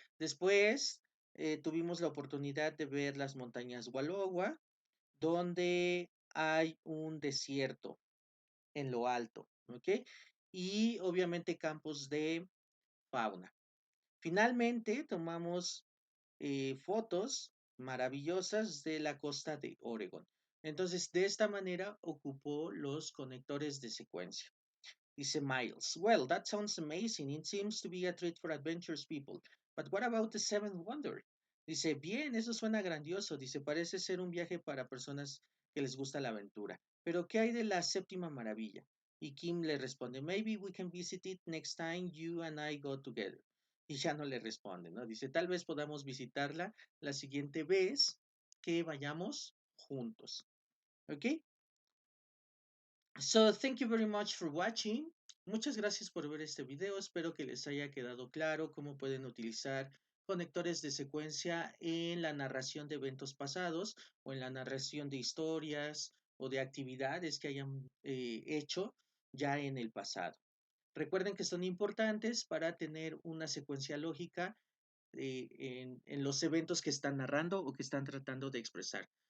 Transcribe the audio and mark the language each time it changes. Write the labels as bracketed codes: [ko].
[es] Después tuvimos la oportunidad de ver las montañas Wallowa, donde hay un desierto en lo alto, ¿ok? Y obviamente campos de fauna. Finalmente tomamos fotos maravillosas de la costa de Oregon. Entonces, de esta manera ocupó los conectores de secuencia. [en] Dice Miles, well, that sounds amazing. It seems to be a treat for adventurous people. But what about the seventh wonder? [es] Dice, bien, eso suena grandioso. Dice, parece ser un viaje para personas que les gusta la aventura. Pero, ¿qué hay de la séptima maravilla? Y Kim le responde, [en] maybe we can visit it next time you and I go together. [es] Y ya no le responde, ¿no? Dice, tal vez podamos visitarla la siguiente vez que vayamos juntos. ¿Ok? [en] So, thank you very much for watching. [es] Muchas gracias por ver este video. Espero que les haya quedado claro cómo pueden utilizar conectores de secuencia en la narración de eventos pasados o en la narración de historias o de actividades que hayan hecho ya en el pasado. Recuerden que son importantes para tener una secuencia lógica en los eventos que están narrando o que están tratando de expresar.